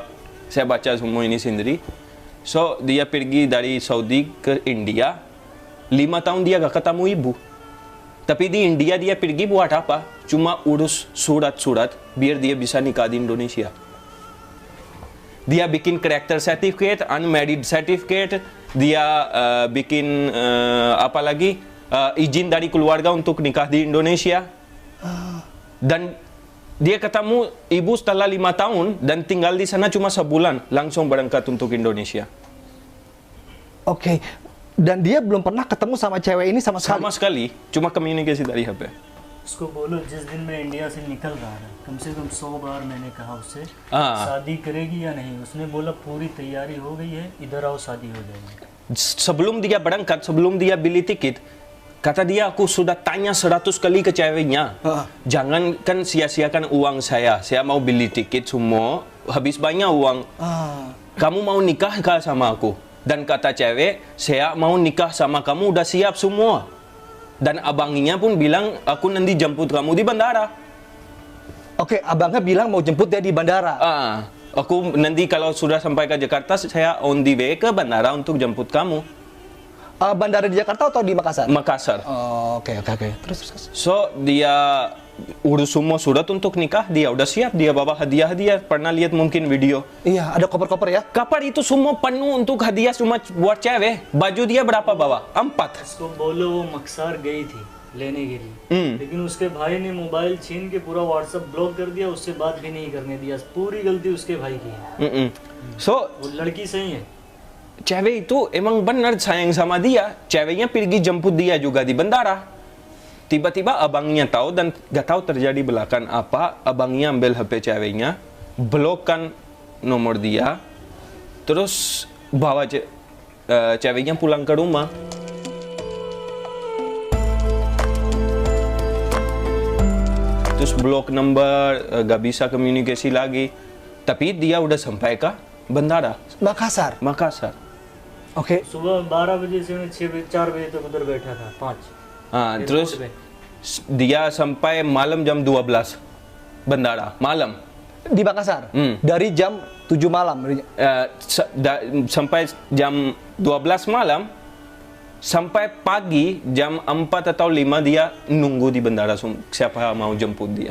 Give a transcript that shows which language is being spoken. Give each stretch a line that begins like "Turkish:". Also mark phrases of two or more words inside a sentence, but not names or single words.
Indonesian: Saya baca semua ini sendiri. So, dia pergi dari Saudi ke India. 5 tahun dia gak ketemu ibu. Tapi di India dia pergi buat apa? Cuma urus surat-surat biar dia bisa nikah di Indonesia. Dia bikin
English: character certificate, unmarried certificate.
Indonesian: Dia bikin apa lagi? Izin dari keluarga untuk nikah di Indonesia. Dan dia ketemu ibu setelah 5 tahun dan tinggal di sana cuma sebulan, langsung berangkat untuk Indonesia. Oke. Dan dia belum pernah ketemu sama cewek ini sama sekali. Sama sekali, cuma komunikasi dari HP.
Hindi: उसको बोलो जिस दिन मैं इंडिया से निकल रहा था कम से कम 100 बार मैंने कहा उससे हाँ। शादी करेगी या नहीं, उसने बोला पूरी तैयारी हो गई है, इधर आओ शादी हो जाएगी.
Indonesian: Sebelum dia berangkat, sebelum dia beli tiket, kata dia, aku sudah tanya 100 kali ke ceweknya. Jangankan sia-siakan uang saya mau beli tiket semua, habis banyak uang. Kamu mau nikah kah sama aku? Dan kata cewek, saya mau nikah sama kamu, udah siap semua. Dan abangnya pun bilang, aku nanti jemput kamu di bandara. Oke, abangnya bilang mau jemput dia di bandara. Aku nanti kalau sudah sampai ke Jakarta, saya
English: on the way
Indonesian: ke bandara untuk jemput kamu. Bandara di Jakarta atau di Makassar? Makassar. Oh, oke. Terus. So, dia urus semua surat untuk nikah, dia udah siap, dia bawa hadiah-hadiah. Pernah lihat mungkin video? Iya, ada koper-koper ya? Kapal itu semua penuh untuk hadiah cuma buat cewek. Baju dia berapa bawa? 4.
Hindi: उसको बोलो वो मक्सार गई थी लेने के लिए, लेकिन उसके भाई ने मोबाइल छीन के पूरा व्हाट्सएप ब्लॉक कर दिया, उससे बात भी नहीं करने दिया. पूरी गलती उसके भाई की है. So, वो लड़की सही है.
Indonesian: cewek itu emang benar sayang sama dia. Ceweknya pergi jemput dia juga di bandara. Tiba-tiba abangnya tahu dan gak tahu terjadi belakang apa. Abangnya ambil HP ceweknya, blokkan nomor dia, terus bawa ceweknya pulang ke rumah. Terus blok nomor, gak bisa komunikasi lagi. Tapi dia udah sampai ke bandara. Makassar. Oke.
Hindi: सुबह 12 बजे से मैं 4 बजे तक उधर बैठा था. 5.
Indonesian: Terus dia sampai malam jam 12 bandara, malam. Di Makassar? Dari jam 7 malam? Sampai jam 12 malam, sampai pagi jam 4 atau 5 dia nunggu di bandara siapa mau jemput dia.